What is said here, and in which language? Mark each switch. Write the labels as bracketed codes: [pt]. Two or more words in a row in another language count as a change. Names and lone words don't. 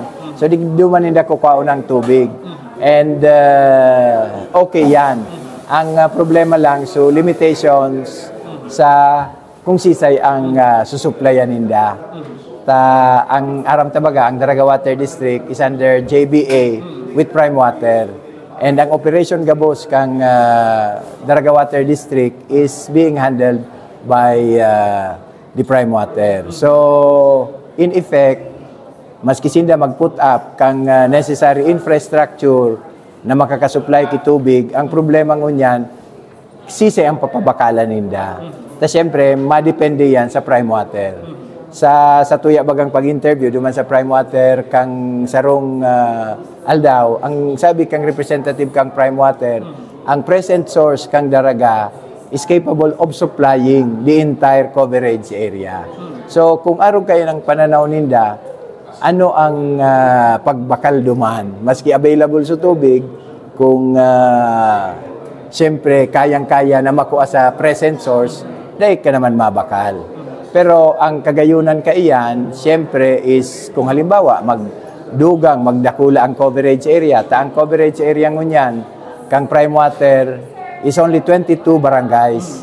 [bik] So digdi man nila kukuha ng tubig. And okay yan. Ang problema lang, so limitations sa kung sisay ang susuplayan ninda. Ang aram tabaga, ang Daraga Water District [en] is under JBA with Prime Water. And [bik] ang operation gabos kang [en] Daraga Water District is being handled by the Prime Water. So, in effect, [bik] maski sinda mag-put up kang [en] necessary infrastructure [bik] na makakasupply ki tubig, ang problema ngunyan, sisi ang papabakalan ninda. Tapos siyempre, madepende yan sa Prime Water. Sa tuya bagang pag-interview, duman sa Prime Water, kang sarong aldaw, ang sabi kang representative kang Prime Water, ang present source kang Daraga [en] is capable of supplying the entire coverage area. [bik] So, kung araw kayo ng pananaw ninda, ano ang pagbakal duman? Maski available sa tubig, kung siyempre kayang-kaya na makuha sa present source, dahil ka naman mabakal. Pero ang kagayunan kaiyan, siyempre is kung halimbawa magdugang, magdakula ang [en] coverage area, [bik] ang [en] coverage area [bik] ngunyan, kang Prime Water [en] is only 22 barangays.